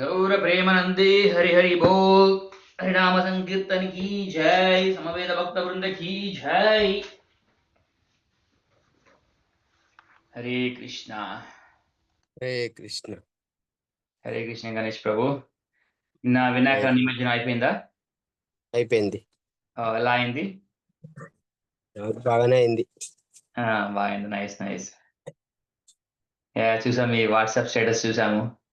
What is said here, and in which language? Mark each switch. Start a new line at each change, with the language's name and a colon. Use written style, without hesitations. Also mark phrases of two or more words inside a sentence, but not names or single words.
Hindi: मधुर प्रेम नंदे हरि हरि बोल। हरिनाम संकीर्तन की जय। समवेत भक्त वृंद की जय। हरे कृष्णा
Telugu: హరే కృష్ణ. హరే కృష్ణ గణేష్ ప్రభు. నా వినాయక నిమజ్జనం అయిపోయిందా? అయిపోయింది. ఎలా అయింది? బాగానే అయింది. బాగుంది.
English: nice nice.
Telugu: చూసాం, మీ వాట్సాప్ స్టేటస్ చూసాము.